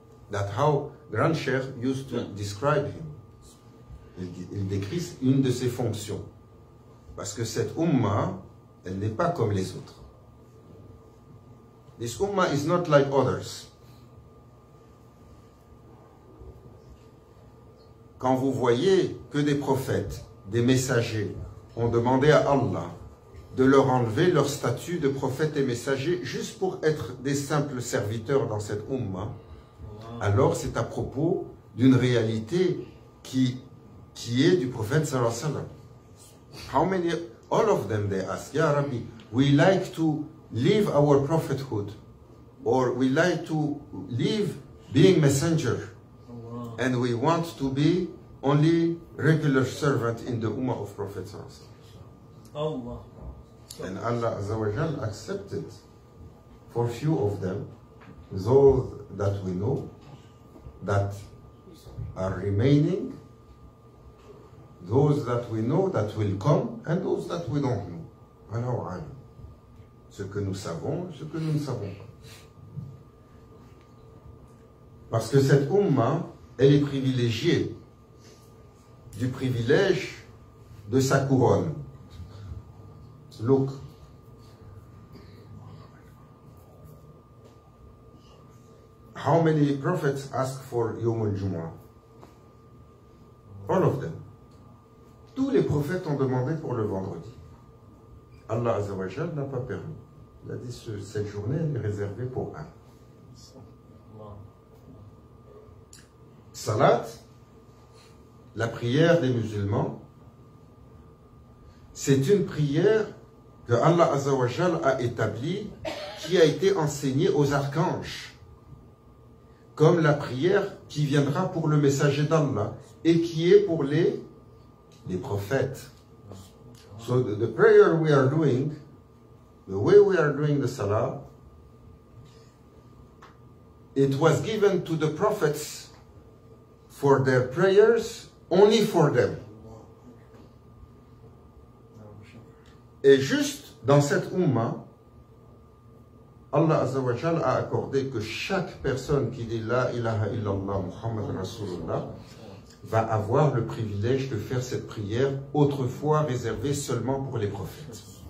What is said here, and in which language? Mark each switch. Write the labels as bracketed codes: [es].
[en] That's how Grand Cheikh used to describe him. [fr] Il décrit une de ses fonctions. Parce que cette Ummah, elle n'est pas comme les autres. [en] This Ummah is not like others. [fr] Quand vous voyez que des prophètes, des messagers ont demandé à Allah de leur enlever leur statut de prophète et messager juste pour être des simples serviteurs dans cette Ummah, alors c'est à propos d'une réalité qui est du prophète sallallahu alayhi wa sallam. [en] How many, all of them they ask, Ya Rabbi, we like to live our prophethood, or we like to live being messenger, and we want to be only regular servant in the Ummah of Prophet sallallahu alayhi wa sallam. And Allah Azza wa Jal accepted for few of them, those that we know, that are remaining, those that we know that will come, and those that we don't know. [fr] Alors, ce que nous savons, ce que nous ne savons pas. Parce que cette Ummah, elle est privilégiée du privilège de sa couronne. [en] Look. How many prophets ask for Yom al-Jumu'ah? All of them. [fr] Tous les prophètes ont demandé pour le vendredi. Allah Azza wa Jal n'a pas permis. Il a dit que cette journée elle est réservée pour un. Salat, la prière des musulmans, c'est une prière que Allah Azza wa Jal a établie, qui a été enseignée aux archanges, comme la prière qui viendra pour le messager d'Allah et qui est pour les prophètes. [en] So the prayer we are doing, the way we are doing the salah, it was given to the prophets for their prayers, only for them. [fr] Et juste dans cette Ummah, Allah Azza wa Jal a accordé que chaque personne qui dit La ilaha illallah Muhammad Rasulullah va avoir le privilège de faire cette prière autrefois réservée seulement pour les prophètes.